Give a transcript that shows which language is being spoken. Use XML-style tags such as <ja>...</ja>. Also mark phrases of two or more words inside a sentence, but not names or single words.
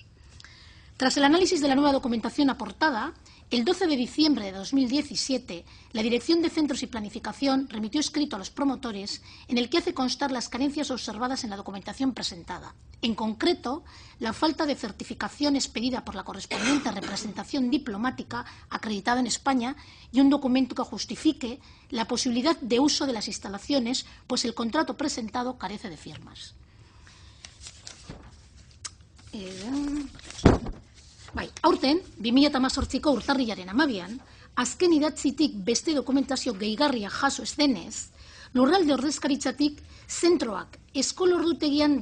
<es>Tras el análisis de la nueva documentación aportada, el 12 de diciembre de 2017, la Dirección de Centros y Planificación remitió escrito a los promotores en el que hace constar las carencias observadas en la documentación presentada. En concreto, la falta de certificación expedida por la correspondiente representación diplomática acreditada en España y un documento que justifique la posibilidad de uso de las instalaciones, pues el contrato presentado carece de firmas.</es> <eu>Aurten, 2018ko urtarrilaren 12an, azken idatzitik beste dokumentazio gehigarria jaso ez denez, lurralde ordezkaritzatik zentroak eskolordutegian</eu>